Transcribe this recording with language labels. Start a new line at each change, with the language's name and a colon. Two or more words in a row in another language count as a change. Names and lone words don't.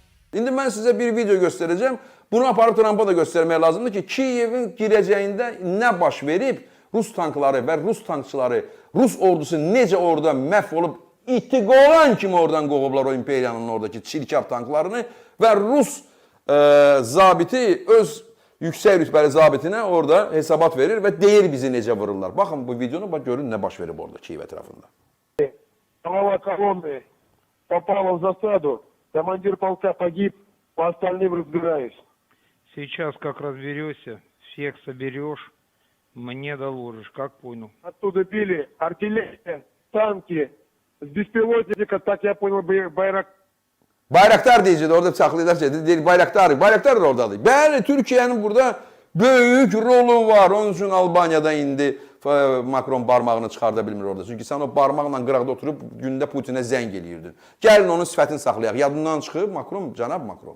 Azerbaijani: İndi mən sizə bir video göstərəcəm. Bunu aparıb Trumpa da göstərmək lazımdır ki, Kiyevin girəcəyində nə baş verib, Rus tankları və Rus tankçıları, Rus ordusu necə orada məhv olub, iti qolan kimi oradan qovublar o imperiyanın oradakı çirkab tanklarını və Rus zabiti öz yüksək rütbəli zabitinə orada hesabat verir və deyir bizi necə vururlar. Baxın bu videonu, görün nə baş verib orada Kiyev ətrafında.
Russian: Голова колонны попала в засаду, командир полка погиб, по остальным разбираюсь. Сейчас как разберешься, всех соберешь, мне доложишь, как понял. Оттуда били артиллерия, танки, с беспилотника, так я понял, Байрак.
Azerbaijani: Bayraktar deyəcəkdir, orada bıçaqlayırlar ki, deyir Bayraktar, Bayraktar da oradadır. Bəli, Türkiyənin burada böyük rolu var. Onun üçün Albaniyada indi Makron barmağını çıxarda bilmir orada. Çünki sən o barmaqla qıraqda oturub gündə Putinə zəng eləyirdin. Gəlin onun sifətini saxlayaq. Yadından çıxıb Makron, cənab Makron.